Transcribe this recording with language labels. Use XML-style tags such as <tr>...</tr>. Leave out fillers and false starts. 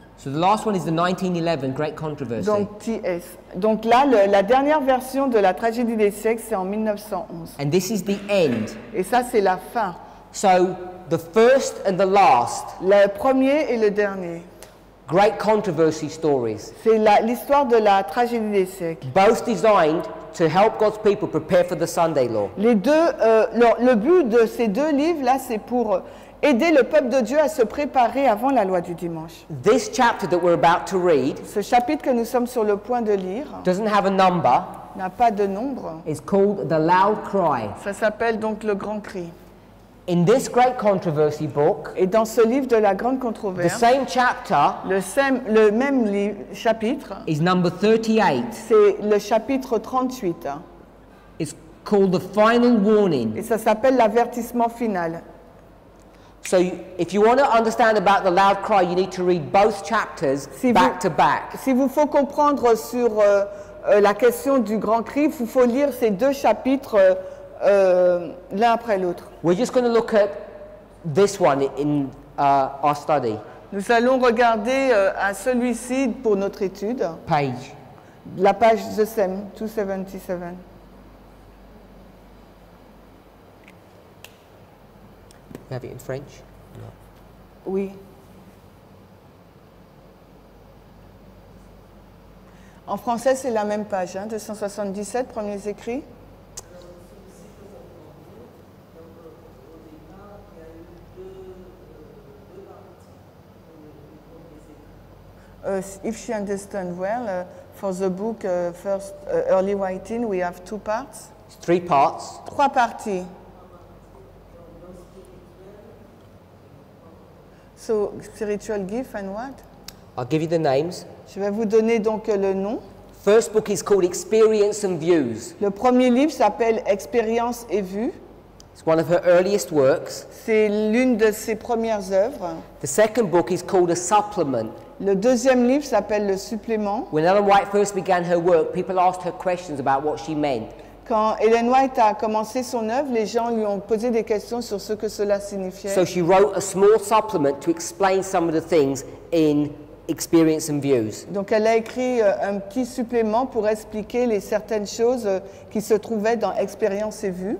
<en>So the last one is the 1911 Great Controversy.</en> <fr>Donc TS. Donc là, la dernière version de la tragédie des siècles, c'est en 1911.</fr> <en>And this is the end.</en> <fr>Et ça, c'est la fin.</fr> <en>So the first and the last</en> <fr>Le premier et le dernier.</fr> <en>Great Controversy stories,</en> <fr>C'est l'histoire de la tragédie des siècles.</fr> <en>both designed to help God's people prepare for the Sunday law.</en> <fr>Les deux, le but de ces deux livres-là, c'est pour aider le peuple de Dieu à se préparer avant la loi du dimanche.</fr> <en>This chapter that we're about to read</en> <fr>Ce chapitre que nous sommes sur le point de lire</fr> <en>doesn't have a number.</en> <fr>n'a pas de nombre.</fr> <en>It's called The Loud Cry.</en> <fr>Ça s'appelle donc le grand cri.</fr> <en>In this Great Controversy book,</en> <fr>Et dans ce livre de la grande</fr> <en>the</en> <fr>controverse,</fr> <en>same chapter</en> <fr>le même chapitre,</fr> <en>is number 38.</en> <fr>c'est le chapitre 38.</fr> <en>It's called The Final Warning.</en> <fr>Et ça s'appelle l'avertissement final.</fr> <en>So if you want to understand about the loud cry, you need to read both chapters back to back.</en> <fr>Si vous faut comprendre sur la question du grand cri, il faut lire ces deux chapitres l'un après l'autre.</fr> <en>We're just going to look at this one in our study.</en> <fr>Nous allons regarder à celui-ci pour notre étude,</fr> <en>Page.</en> <fr>la page</fr> <en>The Same,</en> <fr>277.</fr> <en>You have it in French? No.</en> <fr>Oui. En français, c'est la même page, hein, 277, premiers écrits.</fr> <en>If she understands well, for the book first early writing, we have 2 parts. It's 3 parts.</en> <fr>3 parties.</fr> <en>So, spiritual gift and what? I'll give you the names.</en> <fr>Je vais vous donner donc le nom.</fr> <en>First book is called Experience and Views.</en> <fr>Le premier livre s'appelle Expérience et vue.</fr> <en>It's one of her earliest works.</en> <fr>C'est l'une de ses premières œuvres.</fr> <en>The second book is called a supplement.</en> <fr>Le deuxième livre s'appelle Le supplément.</fr> <en>When Ellen White first began her work, people asked her questions about what she meant.</en> <fr>Quand Ellen White a commencé son œuvre, les gens lui ont posé des questions sur ce que cela signifiait.</fr> <en>So she wrote a small supplement to explain some of the things in Experience and Views.</en> <fr>Donc elle a écrit un petit supplément pour expliquer certaines choses qui se trouvaient dans Expérience et vue.</fr>